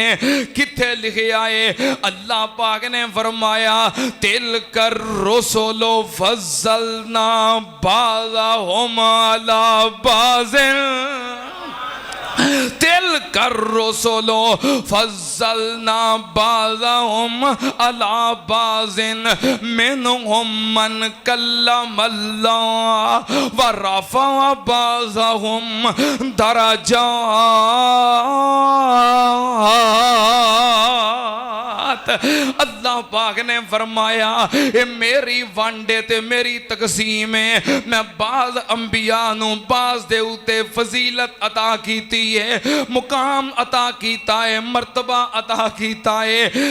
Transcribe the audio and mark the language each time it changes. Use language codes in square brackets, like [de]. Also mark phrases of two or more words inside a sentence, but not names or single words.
[pa] کتھے لکھیا ہے اللہ پاک نے فرمایا [ar] تلك الرسل فضلنا بعضهم على بعض, تلك الرسل فضلنا بعضهم على بعض منهم من كلم الله ورفع بعضهم درجات. [pa] اللہ پاک نے فرمایا یہ میری ونڈے تے میری تقسیم ہے، میں بعض انبیاء نوں بعض دے اتے فضیلت عطا کیتی ہے، مقام عطا کیتا ہے، مرتبہ عطا کیتا ہے.